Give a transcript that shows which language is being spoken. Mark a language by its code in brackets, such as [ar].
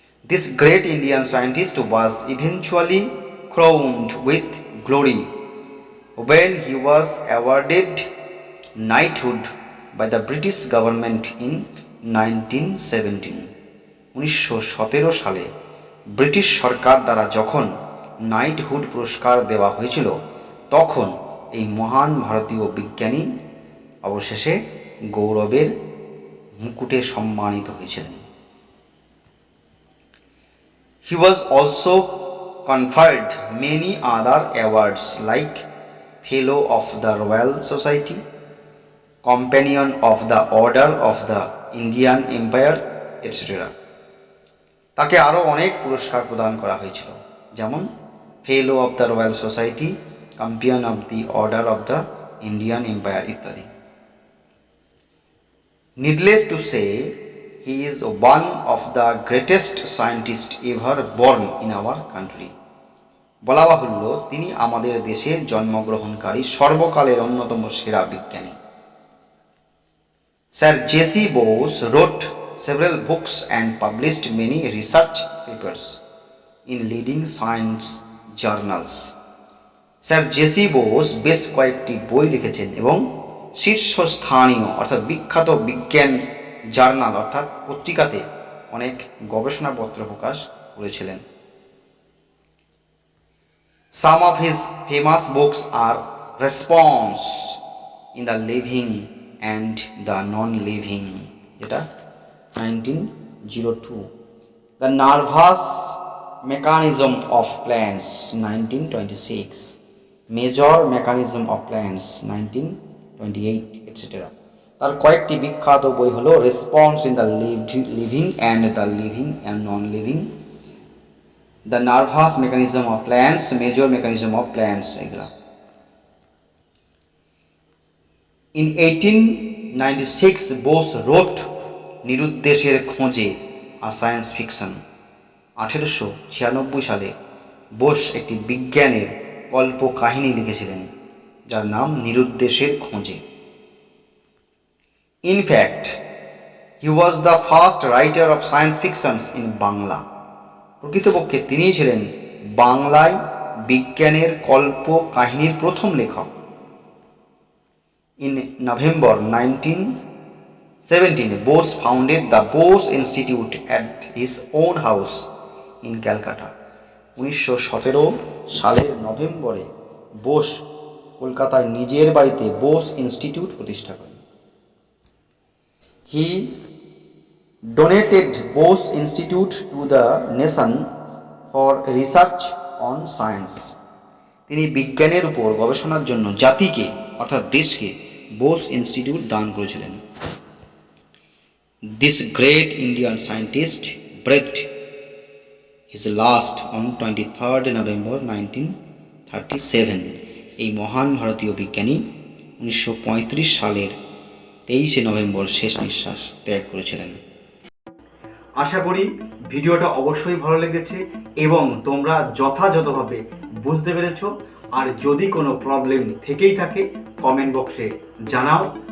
[en] This great Indian scientist was eventually crowned with glory when he was awarded knighthood by the British government in 1917. [bn] 1917 সালে British সরকার দ্বারা যখন knighthood পুরস্কার দেওয়া হয়েছিল, তখন এই মহান ভারতীয় বিজ্ঞানী অবশেষে গৌরবের মুকুটে সম্মানিত হয়েছিলেন। [en] He was also conferred many other awards like Fellow of the Royal Society, Companion of the Order of the Indian Empire, etc. [bn] তাকে আরও অনেক পুরস্কার প্রদান করা হয়েছিল, যেমন ফেলো of the royal society, কম্পিয়ন of the order of the Indian empire ইত্যাদি। [en] Needless to say, he is one of the greatest scientists ever born in our country. [bn] বলা বাহুল্য তিনি আমাদের দেশে জন্মগ্রহণকারী সর্বকালের অন্যতম সেরা বিজ্ঞানী। [en] Sir J.C. Bose wrote several books and published many research papers in leading science journals. [bn] Sir JC Bose বেশ কয়েকটি বই লিখেছেন এবং শীর্ষস্থানীয় অর্থাৎ বিখ্যাত বিজ্ঞান জার্নাল অর্থাৎ পত্রিকাতে অনেক গবেষণাপত্র প্রকাশ করেছিলেন। [en] Some of his famous books are Response in the Living and the Non-Living, যেটা 1902, The Nervous Mechanism of Plants 1926, Major Mechanism of Plants 1928, etc. [bn] তার কয়েকটি বিখ্যাত বই হলো response in the living and the living and non living, the nervous mechanism of plants, major mechanism of plants, এগুলা। [en] In 1896, Bose wrote নিরুদ্দেশের খোঁজে, a science fiction. [bn] 1896 সালে বোস একটি বিজ্ঞানের কল্প কাহিনী লিখেছিলেন যার নাম নিরুদ্দেশের খোঁজে। [en] In fact, he was the first writer of science fictions in Bangla. [bn] প্রকৃতপক্ষে তিনিই ছিলেন বাংলায় বিজ্ঞানের কল্প কাহিনীর প্রথম লেখক। [en] In November 1917, Bose founded the Bose Institute at his own house in Calcutta. [bn] 1917 সালের নভেম্বরে বোস কলকাতায় নিজের বাড়িতে বোস ইনস্টিটিউট প্রতিষ্ঠা করেন। [en] He donated Bose Institute to the nation for research on science. [bn] তিনি বিজ্ঞানের উপর গবেষণার জন্য জাতিকে অর্থাৎ দেশকে বোস ইনস্টিটিউট দান করেছিলেন। [en] This great Indian scientist breathed his last on 23rd November 1937. [bn] এই মহান ভারতীয় বিজ্ঞানী 1935 সালের 23 নভেম্বর শেষ নিঃশ্বাস ত্যাগ করেছিলেন। আশা করি ভিডিওটা অবশ্যই ভালো লেগেছে এবং তোমরা যথাযথভাবে বুঝতে পেরেছো। আর যদি কোনো প্রবলেম থেকেই থাকে কমেন্ট বক্সে জানাও।